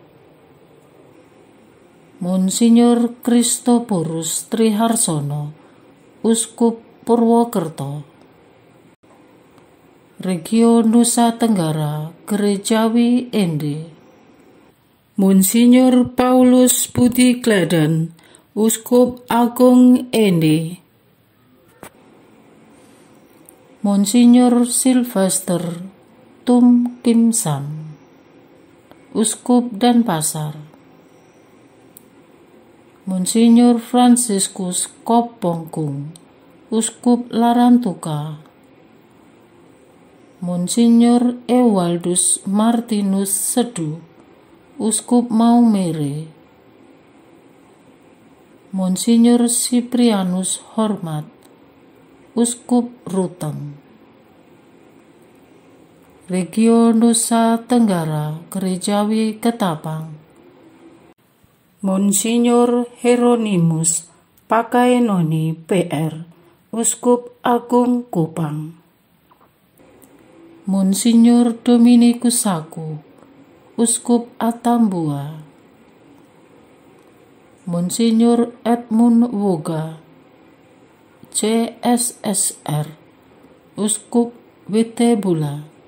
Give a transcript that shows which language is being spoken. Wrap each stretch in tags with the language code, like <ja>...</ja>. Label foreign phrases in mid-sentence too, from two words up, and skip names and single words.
<id>Monsinyur Kristoporus Triharsono, Uskup Purwokerto, Regio Nusa Tenggara Gerejawi Ende, Monsinyur Paulus Budi Kledan, Uskup Agung Ende, Monsinyur Sylvester Tum Kim Sam, Uskup Denpasar, Monsinyur Franciscus Kopongkung, Uskup Larantuka, Monsinyur Ewaldus Martinus Sedu, Uskup Maumere, Monsinyur Siprianus Hormat, Uskup Ruteng, Regio Nusa Tenggara Gerejawi Ketapang, Monsinyur Hieronymus Pakaenoni PR, Uskup Agung Kupang, Monsinyur Dominikus Saku, Uskup Atambua, Monsinyur Edmund Woga, CSSR, Uskup Witebula,</id>